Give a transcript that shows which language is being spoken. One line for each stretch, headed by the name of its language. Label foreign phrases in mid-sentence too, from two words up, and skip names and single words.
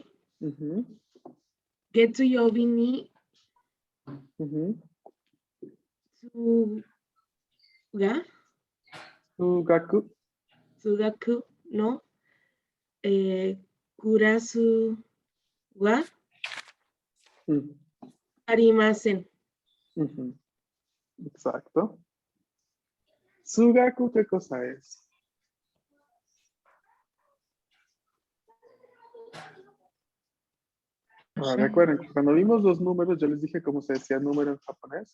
Japanese: Ujú, 月曜日に ujú. Suga. Sugaku. 数学の。クラスは Mm, arimasen.
Spanish: ujú. Exacto. Sugaku, ¿qué cosa es? Recuerden, cuando vimos los números, yo les dije cómo se decía número en japonés.